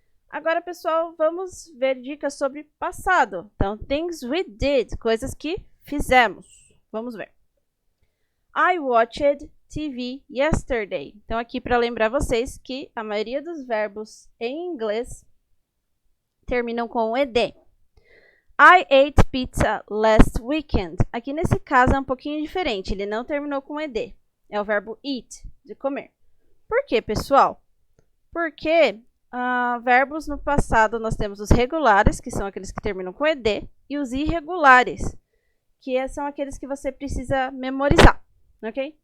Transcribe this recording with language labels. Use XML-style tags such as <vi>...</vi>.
<pt>Agora, pessoal, vamos ver dicas sobre passado. Então,</pt> <en>things we did,</en> <pt>coisas que fizemos. Vamos ver.</pt> <en>I watched TV yesterday.</en> <pt>Então, aqui para lembrar vocês que a maioria dos verbos em inglês terminam com ed.</pt> <en>I ate pizza last weekend.</en> <pt>Aqui nesse caso é um pouquinho diferente, ele não terminou com ed. É o verbo eat, de comer. Por quê, pessoal? Porque verbos no passado nós temos os regulares, que são aqueles que terminam com ed, e os irregulares, que são aqueles que você precisa memorizar, ok?</pt>